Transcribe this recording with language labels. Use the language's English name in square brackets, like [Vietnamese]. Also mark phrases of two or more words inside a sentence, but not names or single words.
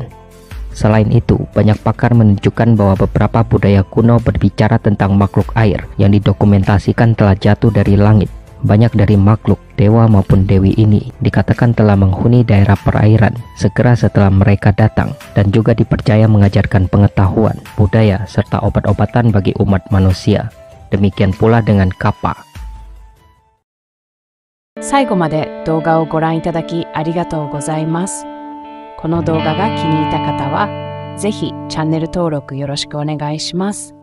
[Indonesian] Selain itu, banyak pakar menunjukkan bahwa beberapa budaya kuno berbicara tentang makhluk air yang didokumentasikan telah jatuh dari langit. Banyak dari makhluk, dewa maupun dewi ini dikatakan telah menghuni daerah perairan segera setelah mereka datang dan juga dipercaya mengajarkan pengetahuan, budaya, serta obat-obatan bagi umat manusia. Demikian pula dengan Kappa. [Japanese] 最後まで動画をご覧いただきありがとうございます。この動画が気に入った方は、ぜひチャンネル登録よろしくお願いします。